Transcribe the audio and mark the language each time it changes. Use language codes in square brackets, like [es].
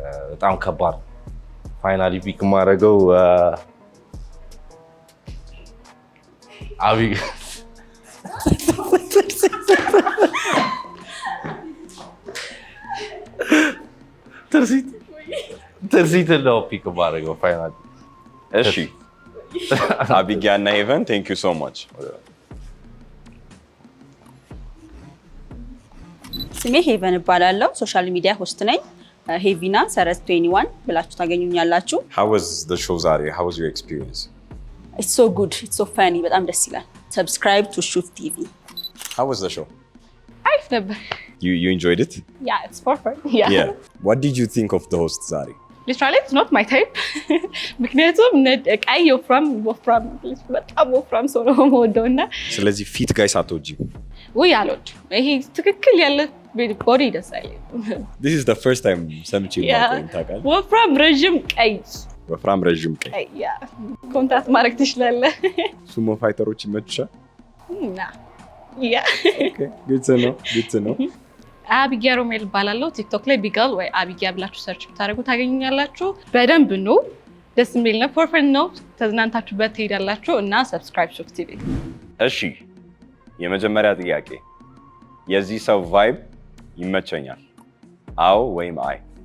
[am] በጣም ከባድ ነው። ፋይናሊ ፒክ ማድረገው አቢጌል ትርሲት ነው ፒክ ማድረገው ፋይናሊ። እሺ አቢጊያ እና ሄቨን ቴንክ ዩ ሶ ማች። ስሜ ሄቨን እባላለሁ። ሶሻል ሚዲያ ሆስት ነኝ። ሄቪና ሰረዝ 21 ብላችሁ ታገኙኛላችሁ። [en] How was the show [am] ዛሬ? [en] How was your experience? It's so good. It's so funny. [am] በጣም ደስ ይላል። [en] Subscribe to Shoot TV. How was the show? [am] አሪፍ ነበር። [en] You enjoyed it? Yeah, it's for fun. Yeah. What did you think of the host [am] ዛሬ? [en] Literally, it's not my type. [am] ምክንያቱም ቀይ ወፍራም በጣም ወፍራም ሰው ነው የምወደው እና ስለዚህ ፊት ጋይስ አትወጂም? ውይ አልወድም። ይሄ ትክክል ያለ ቦዲ ደስ አይለኝም። [en] This is the first time [am] ሰምቼ ማቆም ታውቃለህ? ወፍራም ረዥም ቀይ ወፍራም ረዥም ቀይ ኮንትራክት ማድረግ ትችላለህ። ሱሞ ፋይተሮች ይመችሻል? ና ያ [en] ኦኬ good to know. [am] አቢጊያ ሮሜል እባላለሁ። ቲክቶክ ላይ ቢጋል ወይ አቢጊያ ብላችሁ ሰርች ብታደርጉ ታገኙኛላችሁ። በደንብ ነው፣ ደስ የሚል ነው፣ ፎር ፈን ነው። ተዝናንታችሁበት ትሄዳላችሁ እና [en] ሰብስክራይብ ሾክ ቲቪ። [am] እሺ የመጀመሪያ ጥያቄ የዚህ ሰው ቫይብ ይመቸኛል? አዎ ወይም አይ?